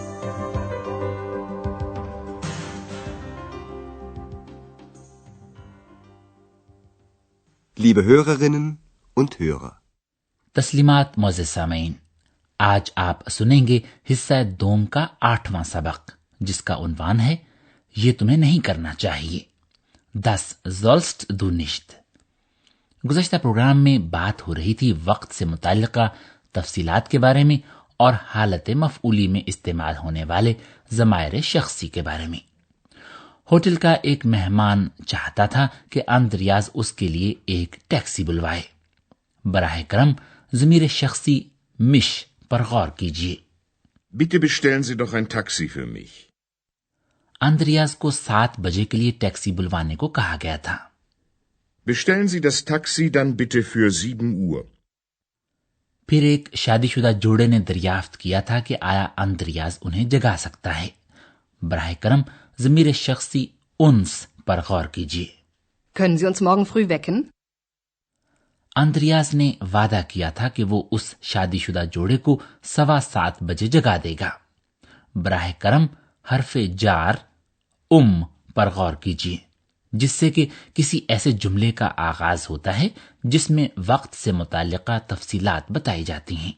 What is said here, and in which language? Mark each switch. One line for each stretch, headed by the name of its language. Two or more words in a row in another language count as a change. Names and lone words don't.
German: Liebe Hörerinnen und Hörer,
Urdu: تسلیمات معزز سامعین، آج آپ سنیں گے حصہ دوم کا 8واں سبق، جس کا عنوان ہے یہ تمہیں نہیں کرنا چاہیے.
German: Das sollst du nicht।
Urdu: گزشتہ پروگرام میں بات ہو رہی تھی وقت سے متعلقہ تفصیلات کے بارے میں اور حالت مفعولی میں استعمال ہونے والے ضمائر شخصی کے بارے میں. ہوٹل کا ایک مہمان چاہتا تھا کہ آندریاز اس کے لیے ایک ٹیکسی بلوائے. براہ کرم ضمیر شخصی mich پر غور کیجیے.
German: Bitte bestellen Sie doch ein Taxi für mich।
Urdu: آندریاز کو 7 بجے کے لیے ٹیکسی بلوانے کو کہا گیا تھا.
German: Bestellen Sie das Taxi dann bitte für 7 Uhr।
Urdu: پھر ایک شادی شدہ جوڑے نے دریافت کیا تھا کہ آیا آندریاز انہیں جگا سکتا ہے. براہ کرم ضمیر شخصی uns پر غور کیجیے.
German: Können Sie uns morgen früh wecken?
Urdu: آندریاز نے وعدہ کیا تھا کہ وہ اس شادی شدہ جوڑے کو 7:15 بجے جگا دے گا. براہ کرم حرف جار پر غور کیجیے، جس سے کہ کسی ایسے جملے کا آغاز ہوتا ہے جس میں وقت سے متعلقہ تفصیلات بتائی جاتی ہیں.